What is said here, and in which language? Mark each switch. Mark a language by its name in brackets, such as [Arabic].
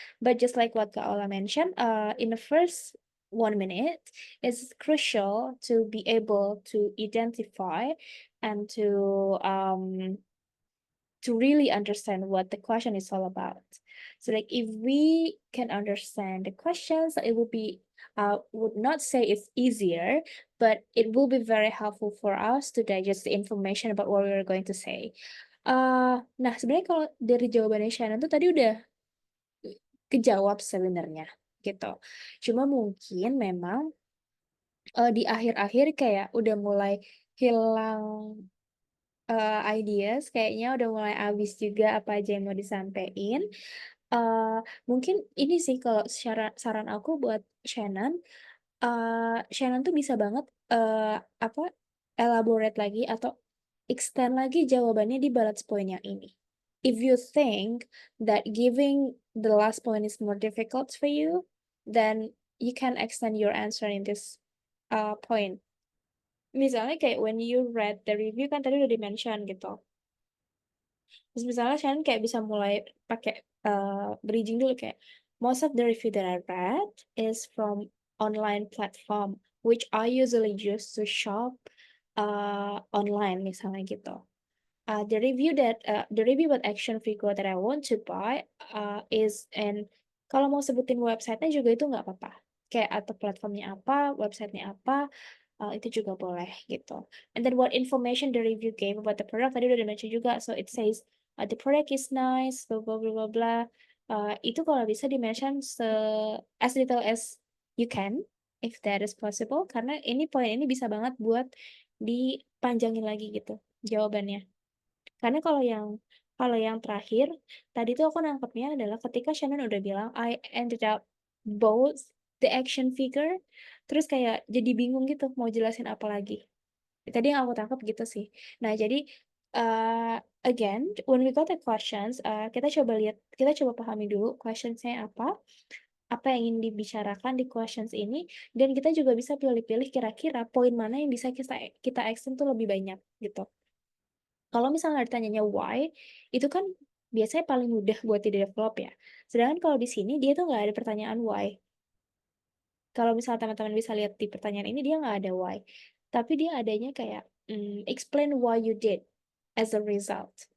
[English] But just like what Kaola mentioned, in the first 1 minute, it's crucial to be able to identify and to really understand what the question is all about. So like if we can understand the questions, it would be would not say it's easier, but it will be very helpful for us to digest the information about what we're going to say. [Indonesian] Nah sebenarnya kalau dari jawabannya Shannon tuh tadi udah kejawab sebenarnya gitu. Cuma mungkin memang di akhir-akhir kayak udah mulai hilang ideas, kayaknya udah mulai habis juga apa aja yang mau disampaikan. Mungkin ini sih kalau saran aku buat Shannon, Shannon tuh bisa banget apa elaborate lagi atau extend lagi jawabannya di bullet point yang ini. [English] If you think that giving the last point is more difficult for you, then you can extend your answer in this point. [Indonesian] Misalnya kayak [English] when you read the review [Indonesian] kan tadi udah di-mention gitu. Terus misalnya Shannon kayak bisa mulai pakai bridging dulu kayak [English] most of the review that I read is from online platform which I usually use to shop online [Indonesian] misalnya gitu. [English] The review about action figure that I want to buy is and [Indonesian] kalau mau sebutin websitenya juga itu nggak apa-apa. Kayak atau platformnya apa, websitenya apa, itu juga boleh gitu. [English] And then what information the review gave about the product [Indonesian] tadi udah di-mention juga. [English] So it says the product is nice, blah blah blah blah blah. [Indonesian] Itu kalau bisa di-mention [English] as little as you can, if that is possible. [Indonesian] Karena poin ini bisa banget buat dipanjangin lagi gitu jawabannya. Karena kalau yang terakhir tadi tuh aku nangkepnya adalah ketika Shannon udah bilang [English] I ended up both the action figure, [Indonesian] terus kayak jadi bingung gitu mau jelasin apa lagi. Tadi yang aku tangkap gitu sih. Nah, jadi again, [English] when we got the questions, [Indonesian] kita coba pahami dulu questionsnya apa yang ingin dibicarakan di questions ini, dan kita juga bisa pilih-pilih kira-kira poin mana yang bisa kita extend tuh lebih banyak gitu. Kalau misalnya ditanyanya why, itu kan biasanya paling mudah buat di-develop ya. Sedangkan kalau di sini dia tuh nggak ada pertanyaan why. Kalau misalnya teman-teman bisa lihat di pertanyaan ini dia nggak ada why. Tapi dia adanya kayak [English] explain why you did as a result.